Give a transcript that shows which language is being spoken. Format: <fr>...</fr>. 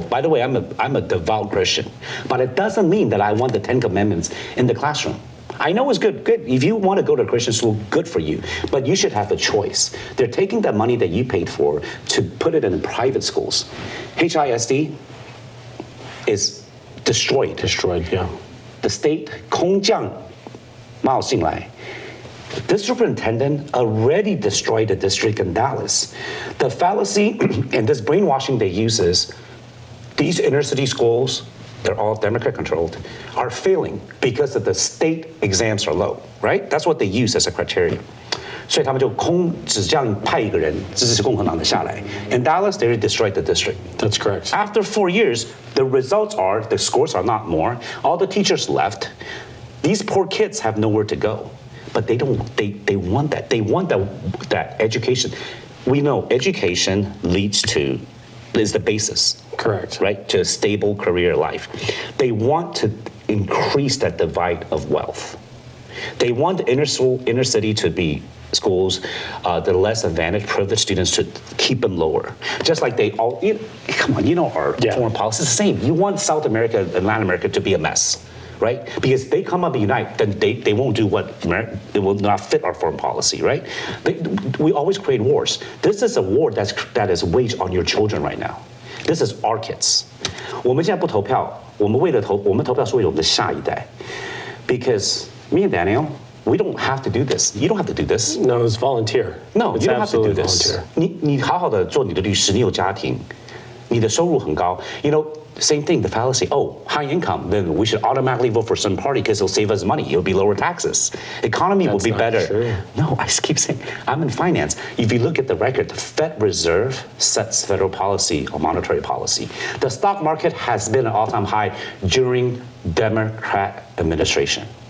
<en>By the way, I'm a devout Christian, but it doesn't mean that I want the 10 Commandments in the classroom. I know it's good. If you want to go to a Christian school, good for you. But you should have a choice. They're taking that money that you paid for to put it in private schools. HISD is destroyed. Destroyed, yeah. The state,</en> <zh>空降冒进来.</zh> <en>This superintendent already destroyed the district in Dallas. The fallacy and this brainwashing they use is these inner city schools, they're all Democrat controlled, are failing because of the state exams are low, right? That's what they use as a criteria.</en> <zh>所以他们就只这样派一个人支持共和党的下来.</zh> <en>In Dallas, they destroyed the district. That's correct. After 4 years, the results are, the scores are not more. All the teachers left. These poor kids have nowhere to go. But they don't, they want that. They want that education. We know education leads to is the basis. Correct. Right? To a stable career life. They want to increase that divide of wealth. They want the inner city to be schools, the less advantaged, privileged students to keep them lower. Just like they all, come on, our foreign policy is the same. You want South America and Latin America to be a mess, right? Because they come up and unite, then they won't do it will not fit our foreign policy, right? We always create wars. This is a war that is waged on your children right now. This is our kids.</en> <zh>我们现在不投票，我们投票是为了我们的下一代。</zh> <en>Because me and Daniel, we don't have to do this. You don't have to do this. No, it's volunteer. No, it's you don't have to do absolutely this. volunteer.</en> <zh>你好好的做你的律师，你有家庭，你的收入很高。</zh> <en>Same thing, the fallacy, high income, then we should automatically vote for some party because it'll save us money. It'll be lower taxes. Economy will be better. True. No, I just keep saying, I'm in finance. If you look at the record, the Fed Reserve sets federal policy or monetary policy. The stock market has been an all-time high during Democrat administration.</en>